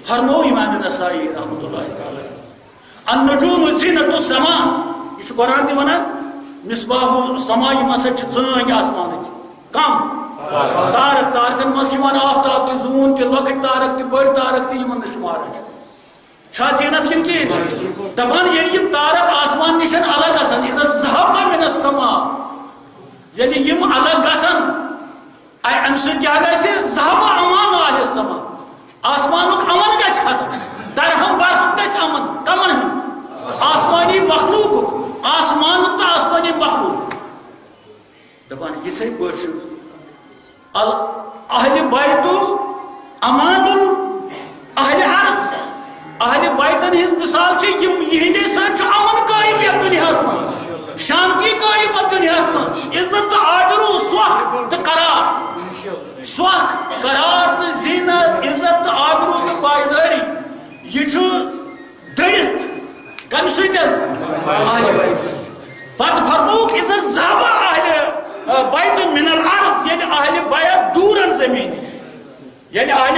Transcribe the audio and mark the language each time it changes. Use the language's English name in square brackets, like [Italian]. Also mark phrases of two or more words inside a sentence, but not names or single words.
[Kashmiri] فرمو امام نسائی [Arabic] رحمۃ اللہ تعالی النجوم زینت السما [Kashmiri] یہ قرآن تہ ونان [Arabic] مصباح السما [Kashmiri] یم ہسا ژٲنٛگۍ آسمانٕچ کم تارک تارکن مز آفتاب تہ زون تہ لۄکٕٹۍ تارک تہ بٔڑۍ تارک تہ یمن نہٕ شمارا چھا زینت کن کہین دپان ییٚلہِ یم تارک آسمان نشن الگ گژھن [Arabic] اذا ذهب من السما [Kashmiri] ییٚلہِ یم الگ گژھن امہ سۭتۍ کیاہ گژھِ [Arabic] ذهب امان اہل السما [Kashmiri] آسمانک امن گژھِ ختم درہم برہم گژھِ امن کمن ہُنٛد آسمانی مخلوقک آسمانک تہٕ آسمانی مخلوق دپان یِتھے پٲٹھۍ چھُ [Arabic] اہل بیت امان اہل عرض [Kashmiri] اہل بیتن ہز مثال چھ یم یہندے سۭتۍ چھُ امن قائم یتھ دنیاہس منٛز شانتی قائم یتھ دنیاہس منٛز عزت تہٕ آبروٗ سۄکھ تہٕ قرار سۄکھ قرار تہٕ زینت عزت تہٕ آبروٗ تہٕ پایدٲری یہ چھُ دٔرِتھ کمہِ سۭتۍ اہل بیت پتہٕ فرمووُکھ [Arabic] عزت ذهب اہل بیت من الارض [Kashmiri] ییٚلہِ اہل بیت دوٗرن زمین نش ییٚلہِ اہل